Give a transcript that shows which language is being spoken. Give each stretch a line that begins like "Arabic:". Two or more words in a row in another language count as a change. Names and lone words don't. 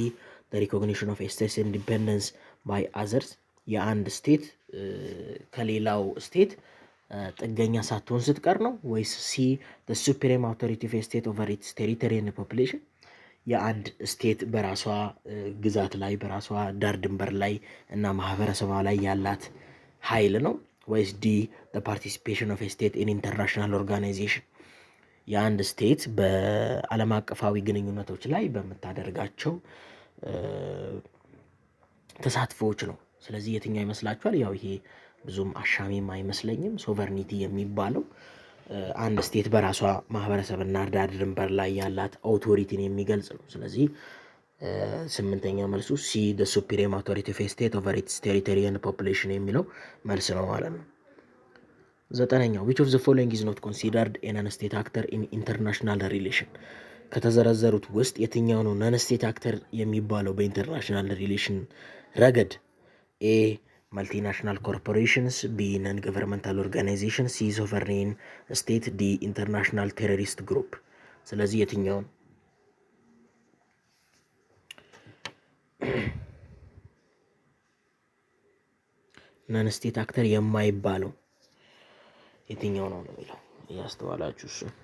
English: the recognition of a state's independence by others
Amharic: የአንድ ስቴት ከሌላው ስቴት ጥገኛ ሳትሆን ስትቀር ነው ወይስ ሲ
English: the supreme authority of a state over its territory and population
Amharic: የአንድ ስቴት በራሷ ግዛት ላይ በራሷ ዳር ድንበር ላይ እና ማህበረሰቧ ላይ ያላት ኃይል ነው ወይስ ዲ
English: the participation of a state in international organization
Amharic: የአንድ ስቴት በዓለም አቀፋዊ ግንኙነቶች ላይ በምታደርጋቸው ተሳትፎዎች ነው። ስለዚህ የትኛው ይመስላችኋል? ያው ይሄ ብዙም አሻሚም አይመስለኝም። ሶቨርኒቲ የሚባለው አንድ ስቴት በራሷ ማህበረሰብና ዳር ድንበር ላይ ያላት አውቶሪቲን የሚገልጽ ነው። ስለዚህ ስምንተኛ መልሱ ሲ
English: the supreme authority of a state over its territory and population
Amharic: የሚለው መልስ ነው ማለት ነው። ዘጠነኛው
English: which of the following is not considered a non-state actor in international relation
Amharic: ከተዘረዘሩት ውስጥ የትኛው ነው
English: non state actor
Amharic: የሚባለው
English: በinternational relation
Amharic: ረገድ?
English: A multinational corporations, B non governmental organization, C sovereign state, D international terrorist group።
Amharic: ስለዚህ የትኛውን
English: non state actor
Amharic: የማይባለው የትኛው ነው የሚለው እያስተዋላችሁ እሱ